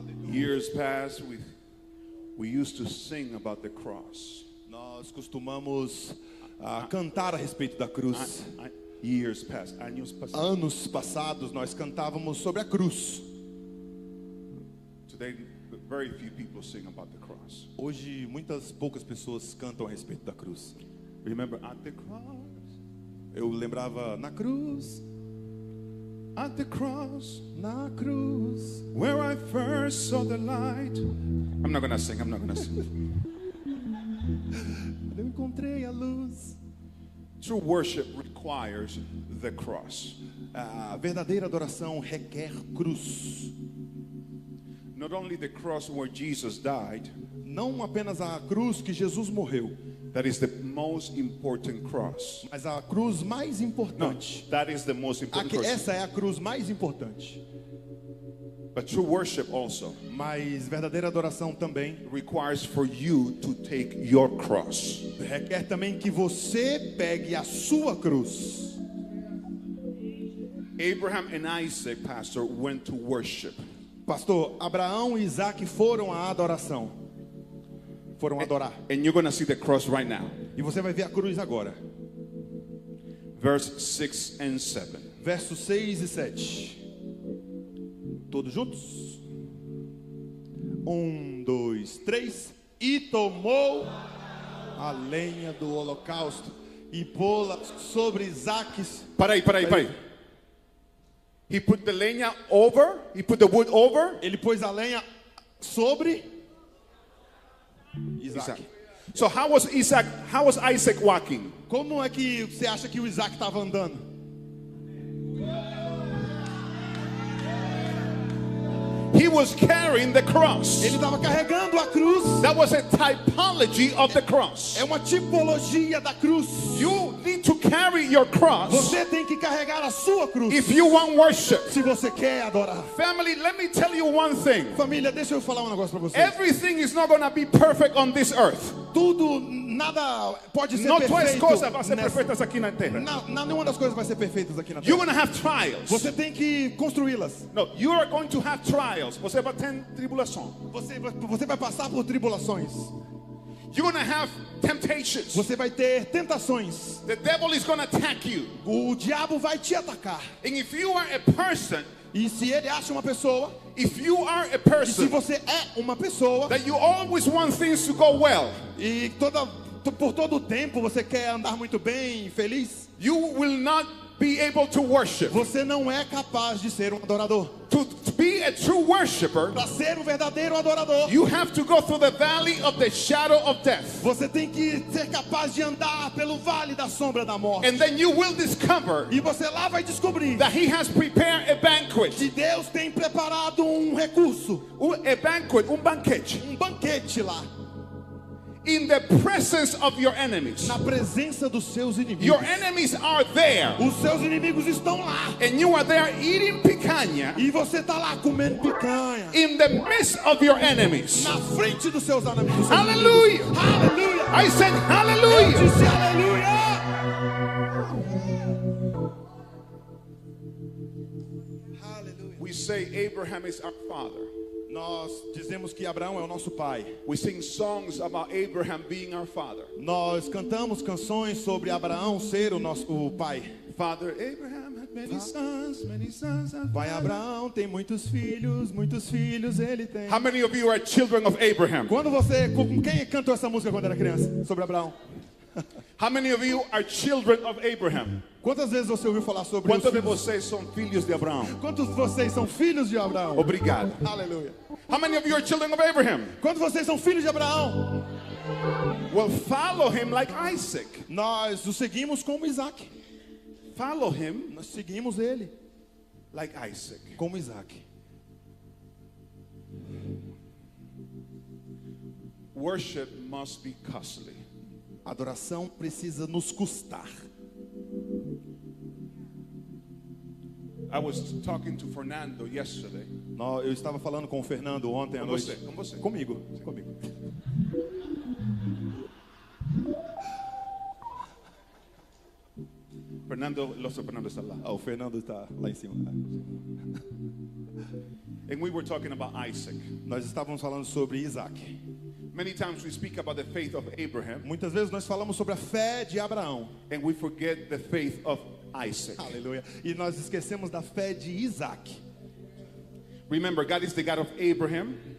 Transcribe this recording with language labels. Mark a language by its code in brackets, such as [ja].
[en] Years past, we used to sing about the cross. [pt] Nós costumamos cantar a respeito da cruz. [en] Years past, [es] años pasados. [pt] Anos passados nós cantávamos sobre a cruz. [en] Today, very few people sing about the cross. [pt] Hoje poucas pessoas cantam a respeito da cruz. [en] Remember, at the cross, [pt] Eu lembrava na cruz, [en] at the cross, [pt] na cruz. [en] where I first saw the light. I'm not gonna sing. [pt] Eu encontrei a luz. [en] True worship requires the cross. [pt] A verdadeira adoração requer cruz. [en] Not only the cross where Jesus died, [pt] Não apenas a cruz que Jesus morreu, [en] that is the most important cross. [pt] mas a cruz mais [en] No, [pt] importante. [en] that is the most important cross. [pt] Essa é a cruz mais importante. [en] But true worship also [pt] Mas verdadeira adoração também [en] requires for you to take your cross. [pt] requer também que você pegue a sua cruz. [en] Abraham and Isaac, pastor, went to worship. [pt] Pastor, Abraão e Isaac foram à adoração. Foram adorar. [en] And you're going to see the cross right now. [pt] E você vai ver a cruz agora. [en] Verse 6 and 7. [pt] Versos 6 e 7. Todos juntos? 1, 2, 3. E tomou a lenha do holocausto e pô-la sobre Isaac. Peraí. [en] He put the leña over, he put the wood over [pt] Ele pôs a lenha sobre Isaac. [en] So how was Isaac walking? [pt] Como é que você acha que o Isaac estava andando? [en] He was carrying the cross. [pt] Ele estava carregando a cruz. [en] That was a typology of the cross. [pt] É uma tipologia da cruz. [en] You need to carry your cross [pt] Você tem que carregar a sua cruz [en] if you want worship. [pt] se você quer adorar. Family, let me tell you one thing. Família, deixa eu falar um negócio para vocês. Everything is not going to be perfect on this earth. Tudo, nada pode ser Não todas as perfeito. coisas vão ser nessa- perfeitas aqui na terra. Nenhuma das coisas vai ser perfeitas aqui na [en] You're [pt] terra. [en] going to have trials. [pt] Você tem que construí-las. [en] No, you are going to have trials. [pt] Você vai ter tribulação. Você vai passar por tribulações. [en] You're going to have temptations. [pt] Você vai ter tentações. [en] The devil is going to attack you. [pt] O diabo vai te atacar. [en] And if you are a person, [pt] E se ele acha uma pessoa, [en] if you are a [pt] e se [en] person [pt] você é uma pessoa, [en] that you always want things to go well, [pt] e por todo o tempo você quer andar muito bem, feliz, [en] you will not be able to worship. [pt] você não é capaz de ser um adorador. [en] To be be a true worshiper, [pt] para ser verdadeiro adorador, [en] you have to go through the valley of the shadow of death. [pt] você tem que ser capaz de andar pelo vale da sombra da morte. [en] And then you will discover [pt] E você lá vai descobrir [en] that he has prepared a banquet. [pt] que Deus tem preparado recurso, [en] A banquet, banquete. [pt] banquete lá, [en] In the presence of your enemies. [pt] na presença dos seus inimigos. [en] Your enemies are there. [pt] Os seus inimigos estão lá. [en] And you are there eating picanha [pt] E você está lá comendo picanha. [en] in the midst of your enemies. [pt] Na frente dos seus inimigos. [en] Hallelujah. [pt] Aleluia. [en] I said [pt] Eu [en] hallelujah. [pt] disse aleluia. Aleluia. [en] We say Abraham is our father. [pt] Nós dizemos que Abraão é o nosso pai. [en] We sing songs about Abraham being our father. [pt] Nós cantamos canções sobre Abraão ser o pai. [en] Father Abraham had many sons, many sons. [pt] Pai Abraão tem muitos filhos ele tem. [en] How many of you are children of Abraham? [pt] Quem cantou essa música quando era criança sobre Abraão? [en] How many of you are children of Abraham? [pt] Quantas vezes você ouviu falar sobre os Quantos de filhos? vocês são filhos de Abraão? Quantos de vocês são filhos de Abraão? Obrigado. Aleluia. [en] How many of you are children of Abraham? [pt] Quantos de vocês são filhos de Abraão? [en] Well, follow him like Isaac. [pt] Nós o seguimos como Isaac. [en] Follow him [pt] Nós seguimos ele [en] like Isaac. [pt] como Isaac. [en] Worship must be costly. [pt] Adoração precisa nos custar. [en] I was talking to Fernando yesterday. [pt] Eu estava falando com o Fernando ontem à Com noite. você, com você. Comigo. Fernando está lá. O Fernando está lá em cima. [en] And we were talking about Isaac. [pt] Nós estávamos falando sobre Isaac. [en] Many times we speak about the faith of Abraham [pt] Muitas vezes nós falamos sobre a fé de Abraão. [en] and we forget the faith of Isaac. [pt] Aleluia. E nós esquecemos da fé de Isaac. [en] Remember, God is the God of Abraham,